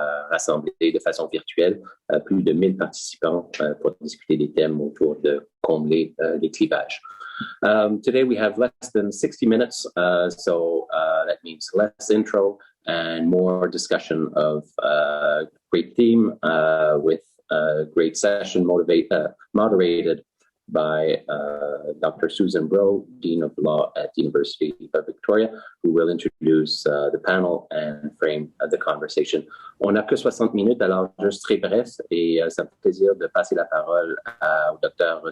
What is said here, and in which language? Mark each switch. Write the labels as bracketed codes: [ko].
[fr] rassemblés de façon virtuelle plus de 1000 participants pour discuter des thèmes autour de combler les clivages. [en] Today we have less than 60 minutes, so that means less intro and more discussion of great theme with a great session moderated by Dr. Susan Breaux, Dean of Law at the University of Victoria, who will introduce the panel and frame the conversation. [fr] On n'a que 60 minutes, alors juste très bref, et ça me fait plaisir de passer la parole au Dr.